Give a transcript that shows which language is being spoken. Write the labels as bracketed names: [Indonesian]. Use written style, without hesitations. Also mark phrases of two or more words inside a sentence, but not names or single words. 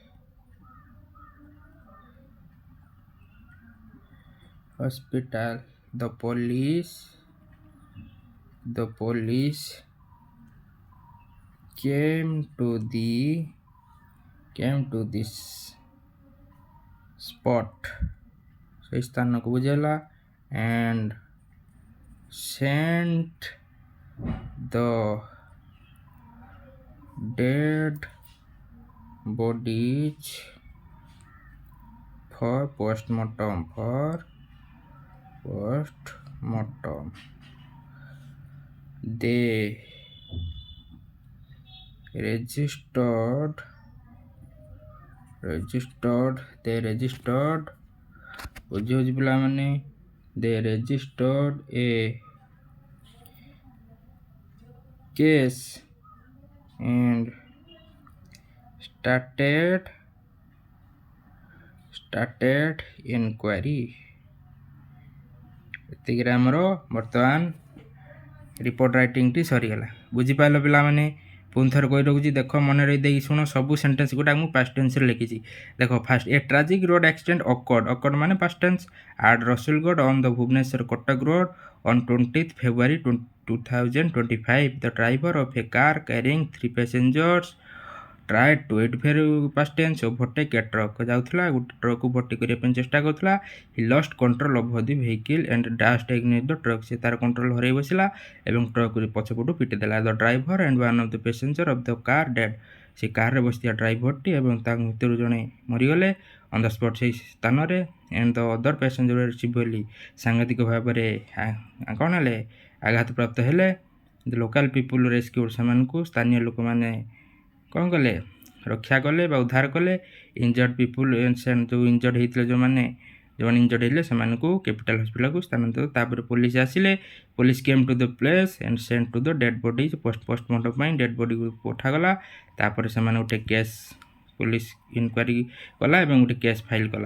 [English] The police came to this spot, [Odia] ସେଇ ସ୍ଥାନକୁ ବୁଝେଇଲା, [English] and sent the dead bodies for postmortem. They registered [Odia] ବୁଝି ପିଲାମାନେ, [English] they registered a case and started inquiry. [Odia] ଏତିକିରେ ଆମର ବର୍ତ୍ତମାନ ରିପୋର୍ଟ ରାଇଟିଂଟି ସରିଗଲା। ବୁଝିପାରିଲ ପିଲାମାନେ? ପୁଣି ଥରେ କହି ରଖୁଛି, ଦେଖ ମନେ ରହି ଦେଇକି ଶୁଣ, ସବୁ ସେଣ୍ଟେନ୍ସ ଗୁଡ଼ା ମୁଁ [English] past tenseରେ [Odia] ଲେଖିଛି। [English] ଦେଖ first, a tragic road accident occurred ମାନେ past tense at Rasulgarh on the Bhubaneswar Cuttack road on 20th February 2025. The driver of a car carrying 3 passengers tried to past tense overtake a truck. [Odia] ଯାଉଥିଲା, ଗୋଟେ ଟ୍ରକକୁ ଭର୍ତ୍ତି କରିବା ପାଇଁ ଚେଷ୍ଟା କରୁଥିଲା। [English] He lost control of the vehicle and dashed against the truck. [Odia] ସେ ତାର କଣ୍ଟ୍ରୋଲ ହରାଇ ବସିଲା ଏବଂ ଟ୍ରକକୁ ପଛପଟୁ ପିଟି ଦେଲା। [English] The driver and one of the passenger of the car dead. [Odia] ସେ କାରରେ ବସିଥିବା ଡ୍ରାଇଭରଟି ଏବଂ ତାଙ୍କ ଭିତରୁ ଜଣେ ମରିଗଲେ [English] on the spot, [Odia] ସେହି ସ୍ଥାନରେ। [English] and the other passenger were severely, [Odia] ସାଂଘାତିକ ଭାବରେ କ'ଣ ହେଲେ, ଆଘାତପ୍ରାପ୍ତ ହେଲେ। [English] the local people rescued, [Odia] ସେମାନଙ୍କୁ ସ୍ଥାନୀୟ ଲୋକମାନେ କ'ଣ କଲେ, ରକ୍ଷା କଲେ ବା ଉଦ୍ଧାର କଲେ। [English] injured people, [Odia] ଯେଉଁ ଇଞ୍ଜର୍ଡ ହେଇଥିଲେ, ଯେଉଁମାନେ ଇଞ୍ଜର୍ଡ ହେଇଥିଲେ ସେମାନଙ୍କୁ କ୍ୟାପିଟାଲ ହସ୍ପିଟାଲକୁ ସ୍ଥାନାନ୍ତରିତ। ତାପରେ ପୋଲିସ ଆସିଲେ। [English] police came to the place and sent to the dead body, [Odia] ପୋଷ୍ଟମର୍ଟମ ପାଇଁ ଡେଡ୍ ବଡିକୁ ପଠାଗଲା। ତାପରେ ସେମାନେ ଗୋଟେ କେସ୍, [English] police inquiry [Odia] କଲା ଏବଂ ଗୋଟେ [English] case file [Odia] କଲା।